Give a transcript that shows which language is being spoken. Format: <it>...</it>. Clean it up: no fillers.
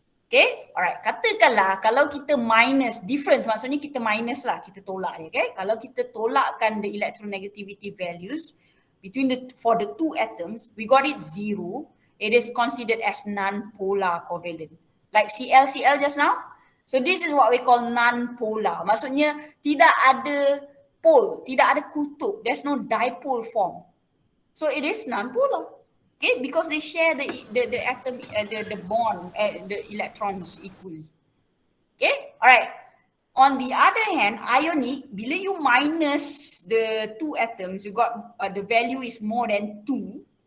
<ms>Okay, alright. Katakanlah kalau kita minus difference, maksudnya kita minus lah, kita tolak dia.</ms> <en>Okay,</en> <ms>kalau kita tolakkan</ms> <en>the electronegativity values between for the two atoms, we got it 0. It is considered as non-polar covalent, like Cl just now. So this is what we call non-polar.</en> <ms>Maksudnya tidak ada pole, tidak ada kutub.</ms> <en>There's no dipole form. So it is non-polar. Okay, because they share the atom, the bond, the electrons equally. Okay, alright. On the other hand, ionic, bila you minus the two atoms, you got the value is more than 2.</en>